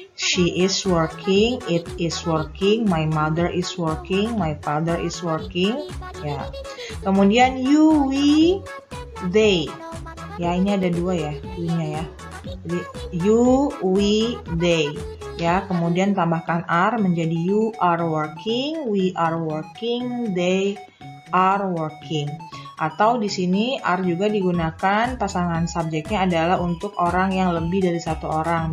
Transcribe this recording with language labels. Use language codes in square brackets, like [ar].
[en] she is working, it is working, my mother is working, my father is working. [id] Ya. Kemudian you, we, they. Ya, ini ada dua ya, we-nya ya. Jadi you, we, they. Ya, kemudian tambahkan are menjadi [en] you are working, we are working, [id] they are working. Atau di sini are juga digunakan pasangan subjeknya adalah untuk orang yang lebih dari satu orang.